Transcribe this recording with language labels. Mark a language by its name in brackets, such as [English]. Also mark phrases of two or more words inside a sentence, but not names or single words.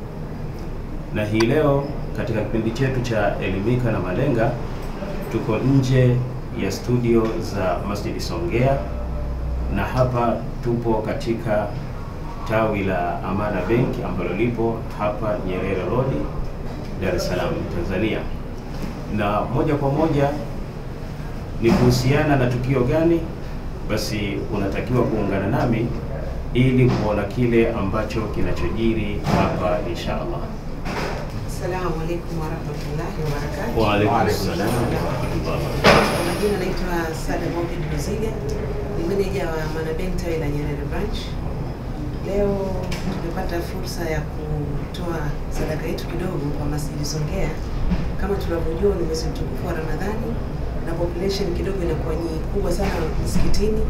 [Swahili] Na hii leo katika kipindi chetu cha Elimika na Malenga tuko nje ya studio za Masjid Songea, na hapa tupo katika tawi la Amana Bank ambalo lipo hapa Nyerere Road, Dar es Salaam, Tanzania. Na moja kwa moja ni kuhusiana na tukio gani, basi unatakiwa kuungana nami ili kuona kile ambacho kinachojiri hapa inshallah. [Arabic] السلام عليكم ورحمة الله وبركاته. وعليكم السلام ورحمة الله وبركاته. [Swahili] Majina naitwa Sada Mohamed Mziga, ni meneja wa Amana Bank tawi la Nyerere branch. Leo tumepata fursa ya kutoa sadaka yetu kidogo kwa Masjid Songea. Kama tunavyojua ni mwezi mtukufu wa Ramadhani na population kidogo inakuwa kubwa sana msikitini.